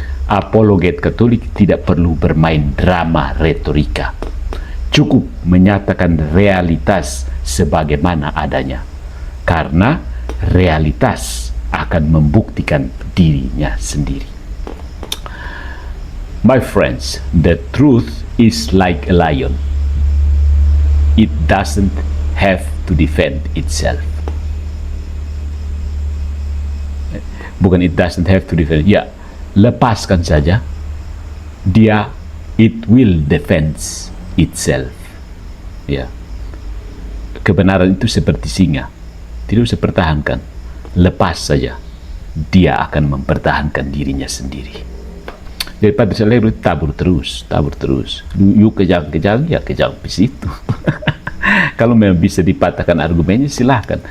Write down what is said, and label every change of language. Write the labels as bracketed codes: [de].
[id] Apologet Katolik tidak perlu bermain drama retorika. Cukup menyatakan realitas sebagaimana adanya. Karena realitas akan membuktikan dirinya sendiri. [en] My friends, the truth is like a lion. It doesn't have to defend itself. [id] Bukan [en] it doesn't have to defend. [id] Ya, lepaskan saja. [en] Dia, it will defend itself. [id] Ya. Kebenaran itu seperti singa. Tidak usah pertahankan. Lepas saja. Dia akan mempertahankan dirinya sendiri. Daripada selalu tabur terus. You kejang-kejang, ya kejang di situ. Kalau memang bisa dipatahkan argumennya, silahkan.